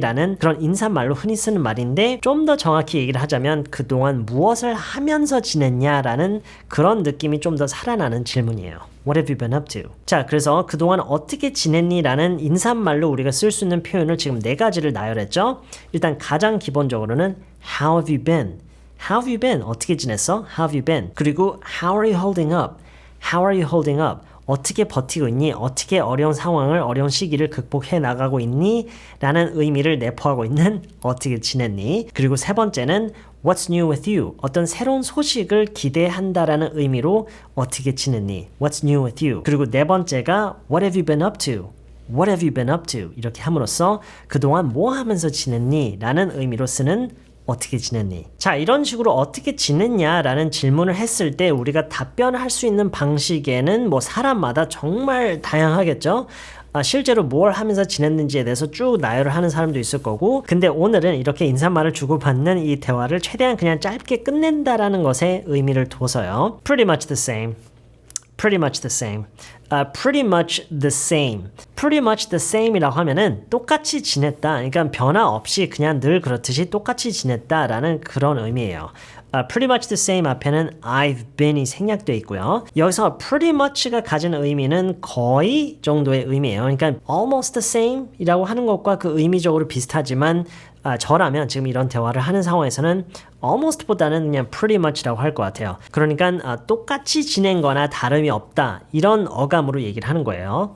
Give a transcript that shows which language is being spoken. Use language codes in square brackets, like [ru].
[ko] 라는 그런 인사말로 흔히 쓰는 말인데 좀 더 정확히 얘기를 하자면 그동안 무엇을 하면서 지냈냐? 라는 그런 느낌이 좀 더 살아나는 질문이에요. [en] What have you been up to? [ko] 자, 그래서 그동안 어떻게 지냈니? 라는 인사말로 우리가 쓸 수 있는 표현을 지금 4가지를 나열했죠. 일단 가장 기본적으로는 [en] How have you been? How have you been? [ko] 어떻게 지냈어? [en] How have you been? [ko] 그리고 [en] How are you holding up? How are you holding up? [ko] 어떻게 버티고 있니? 어떻게 어려운 상황을, 어려운 시기를 극복해 나가고 있니? 라는 의미를 내포하고 있는 어떻게 지냈니? 그리고 3번째는 [en] What's new with you? [ko] 어떤 새로운 소식을 기대한다라는 의미로 어떻게 지냈니? [en] What's new with you? [ko] 그리고 4번째가 [en] What have you been up to? What have you been up to? [ko] 이렇게 함으로써 그동안 뭐 하면서 지냈니? 라는 의미로 쓰는 어떻게 지냈니? 자, 이런 식으로 어떻게 지냈냐라는 질문을 했을 때 우리가 답변할 수 있는 방식에는 뭐 사람마다 정말 다양하겠죠? 실제로 뭘 하면서 지냈는지에 대해서 쭉 나열을 하는 사람도 있을 거고, 근데 오늘은 이렇게 인사말을 주고받는 이 대화를 최대한 그냥 짧게 끝낸다라는 것에 의미를 둬서요. [en] Pretty much the same. Pretty much the same. Pretty much the same. Pretty much the same [ko] 이라고 하면은 똑같이 지냈다. 그러니까 변화 없이 그냥 늘 그렇듯이 똑같이 지냈다라는 그런 의미예요. [en] Pretty much the same [ko] 앞에는 [en] I've been이 [ko] 생략되어 있고요. 여기서 pretty much가 가진 의미는 거의 정도의 의미예요. 그러니까 almost the same 이라고 하는 것과 그 의미적으로 비슷하지만 저라면 지금 이런 대화를 하는 상황에서는 almost보다는 그냥 pretty much라고 할 것 같아요. 그러니까 똑같이 지낸 거나 다름이 없다 이런 어감으로 얘기를 하는 거예요.